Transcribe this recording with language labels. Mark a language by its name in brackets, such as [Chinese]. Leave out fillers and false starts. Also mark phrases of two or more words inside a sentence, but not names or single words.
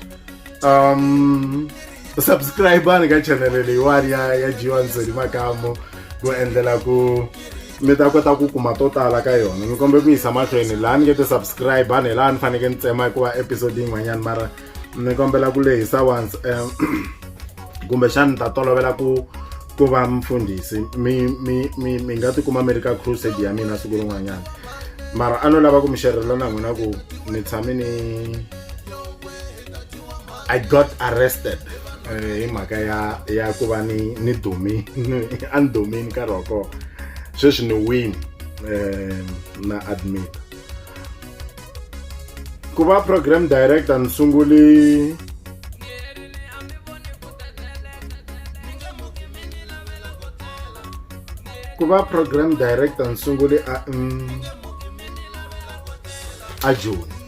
[Tsonga] subscribe ni ka channel leyiwani ya G1 Sodi Makamo ku endlela ku mi ta kota ku kuma to tala ka yona mi kombe ku yisa mahlweni laha ni nge ti subscribe ni laha ni faneke ni tsema hikuva episode yin'wanyana mara ni kombela ku lehisa once kumbe xana ni ta tolovela ku va mfundhisi mi nga ti kuma mi ri ka crusade ya mina siku rin'wanyana mara a no lava ku mi xerhela na n'wina ku ni tshame [English] I got arrested [Tsonga] hi mhaka ya ku va ni dumi a ni dumini nkarhi wa kona sweswi ni win na admit ku va [English] program director [Tsonga] ni sunguli a June